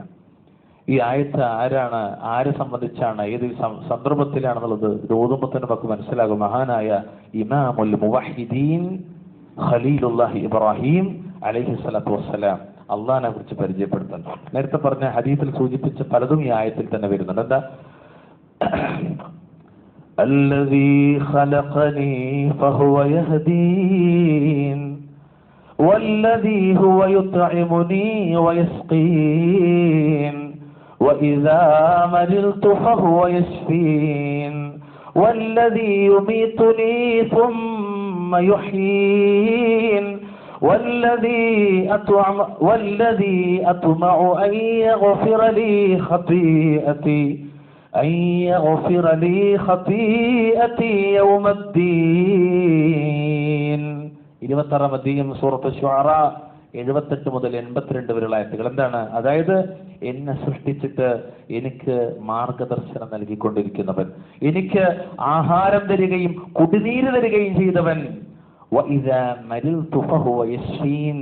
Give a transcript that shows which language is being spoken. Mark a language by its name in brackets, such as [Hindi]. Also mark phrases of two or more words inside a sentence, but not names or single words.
[Malayalam] ഈ ആയത്ത് ആരെ സംബന്ധിച്ചാണ്, ഏത് സന്ദർഭത്തിലാണെന്നുള്ളത് ഇത് ഓതുമ്പോൾ തന്നെ നമുക്ക് മനസ്സിലാകും. മഹാനായ [Arabic] إمام الموحدين خليل الله إبراهيم عليه الصلاة والسلام [Malayalam] അള്ളാഹിനെ കുറിച്ച് പരിചയപ്പെടുത്താൻ. നേരത്തെ പറഞ്ഞ ഹദീസിൽ സൂചിപ്പിച്ച പലതും ഈ ആയത്തിൽ തന്നെ വരുന്നുണ്ട്. എന്താ? [Arabic] الذي خلقني فهو يهدين والذي هو يطعمني ويسقين وإذا مرضت فهو يشفين والذي يميتني ثم يحيين والذي أطمع أن يغفر لي خطيئتي يوم الدين. [Malayalam] 26-ാം അധ്യായം സൂറത്ത് ശുഅറ 78 മുതൽ 82 വരെയുള്ള ആയത്തുകൾ. എന്താണ്? അതായത് എന്നെ സൃഷ്ടിച്ചിട്ട് എനിക്ക് മാർഗദർശനം നൽകിക്കൊണ്ടിരിക്കുന്നവൻ, എനിക്ക് ആഹാരം തരികയും കുടിനീര് തരികയും ചെയ്തവൻ. [Arabic] وإذا مرضت فهو يشفين.